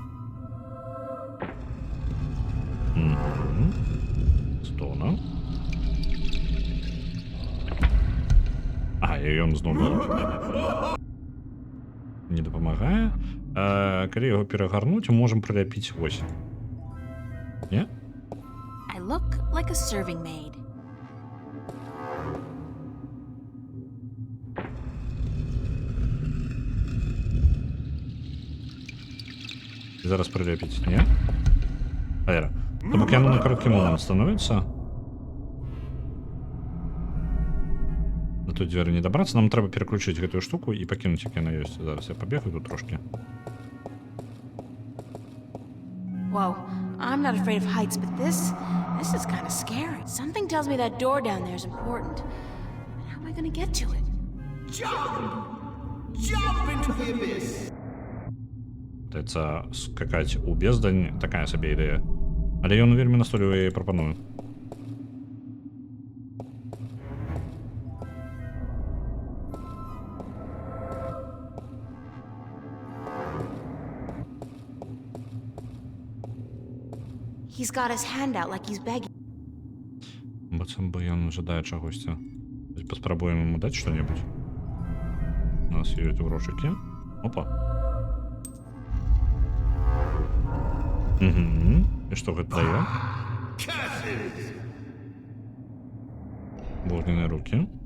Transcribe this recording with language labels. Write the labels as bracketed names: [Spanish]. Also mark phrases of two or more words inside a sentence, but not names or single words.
[Belarusian] Стона. і ён зноў не дапамагае. Калі яго перагарнуць, можам прыляпіць вось. Не? [English] I look like a serving maid. [Belarusian] Зараз прыляпіць, не? Валера, то бок яно на кароткі момант становіцца. На той дзверы не дабрацца, нам трэба пераключыць гэтую штуку і пакінуць, як яна ёсць. Зараз я пабегаю тут трошкі. [English] Whoa, I'm not afraid of heights, but this is kind of scary. Something tells me that door down there is important. But how am I gonna get to it? Jump! Jump into the abyss! [Belarusian] Пытаецца скакаць у бездань, такая сабе ідэя. Але ён вельмі настойліва яе прапануе. He's got his hand out like he's begging. Бацам бы ён жадае чагосьці. Паспрабуем яму даць што-небудзь. У нас ёсць грошыкі. Опа. І што гэта дае? Вогненыя рукі.